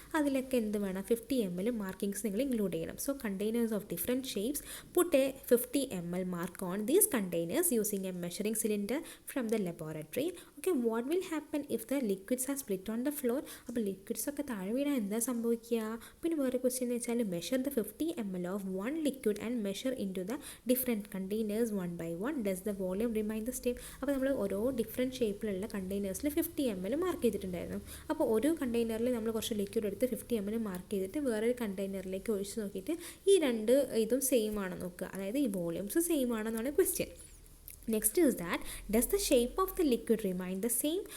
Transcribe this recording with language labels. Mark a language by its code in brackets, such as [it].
[ml] അതിലൊക്കെ എന്ത് വേണം, 50 ml മാർക്കിങ്സ് നിങ്ങൾ ഇൻക്ലൂഡ് ചെയ്യണം. [en] So containers of different shapes, put a 50 ml mark on these containers using a measuring cylinder from the laboratory. Okay, what will happen if the liquids are split on the floor? [ml] അപ്പോൾ liquids ഒക്കെ താഴെ വീണാൽ എന്താ സംഭവിക്കുക? പിന്നെ വേറെ question എന്ന് വെച്ചാൽ [en] Measure the 50 ml of one liquid and measure into the different containers one by one. Does the volume remain the same? [ml] അപ്പോൾ നമ്മൾ ഓരോ ഡിഫറെൻറ്റ് ഷേപ്പിലുള്ള കണ്ടെയ്നേഴ്സിൽ 50 ml മാർക്ക് ചെയ്തിട്ടുണ്ടായിരുന്നു. അപ്പോൾ ഒരു കണ്ടെയ്നറിൽ നമ്മൾ കുറച്ച് ലിക്വിഡ് എടുത്ത് 50 ml മാർക്ക് ചെയ്തിട്ട് വേറൊരു കണ്ടെയ്നറിലേക്ക് ഒഴിച്ച് നോക്കിയിട്ട് ഈ രണ്ട് ഇതും സെയിം ആണോ നോക്കുക, അതായത് ഈ വോളിയൂംസ് സെയിം ആണെന്നാണ് question. [en] Next is that does the shape of the liquid remain the same?